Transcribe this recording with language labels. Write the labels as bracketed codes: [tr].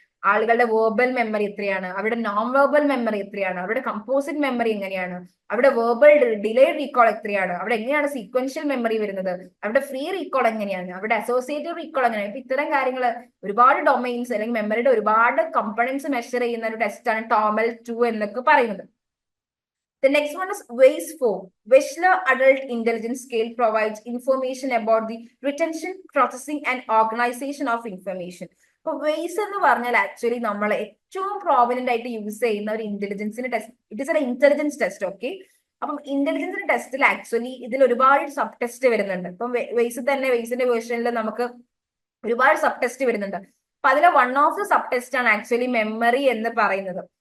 [ml] ആളുകളുടെ verbal memory എത്രയാണ്, അവരുടെ നോൺ വേർബൽ മെമ്മറി എത്രയാണ്, അവരുടെ കമ്പോസിറ്റ് മെമ്മറി എങ്ങനെയാണ്, അവരുടെ വേർബൽ ഡിലേഡ് റീകോൾ എത്രയാണ്, അവിടെ എങ്ങനെയാണ് സീക്വൻഷ്യൽ മെമ്മറി വരുന്നത്, അവരുടെ ഫ്രീ റീകോൾ എങ്ങനെയാണ്, അവരുടെ അസോസിയേറ്റീവ് റീകോൾ എങ്ങനെയാണ്. ഇപ്പൊ ഇത്തരം കാര്യങ്ങൾ ഒരുപാട് ഡൊമൈൻസ് അല്ലെങ്കിൽ മെമ്മറിയുടെ ഒരുപാട് കമ്പണൻസ് മെഷർ ചെയ്യുന്ന ഒരു ടെസ്റ്റാണ് TOML-2 എന്നൊക്കെ പറയുന്നത്. [en] The next one is WAIS-4 Wechsler Adult Intelligence Scale provides information about the retention, processing and organization of information. [ml] അപ്പൊ വെയ്സ് എന്ന് പറഞ്ഞാൽ ആക്ച്വലി നമ്മൾ ഏറ്റവും പ്രോമിനന്റ് ആയിട്ട് യൂസ് ചെയ്യുന്ന ഒരു ഇന്റലിജൻസിന്റെ test. [en] It is a intelligence test. [ml] Okay, അപ്പം ഇന്റലിജൻസിന്റെ ടെസ്റ്റിൽ ആക്ച്വലി ഇതിൽ ഒരുപാട് സബ് ടെസ്റ്റ് വരുന്നുണ്ട്. ഇപ്പം വെയ്സ് തന്നെ വെയ്സിന്റെ വേർഷനിൽ നമുക്ക് ഒരുപാട് സബ് ടെസ്റ്റ് വരുന്നുണ്ട്. അപ്പൊ അതിലെ [en] one of the sub test [ml] ആണ് ആക്ച്വലി മെമ്മറി എന്ന് പറയുന്നത്.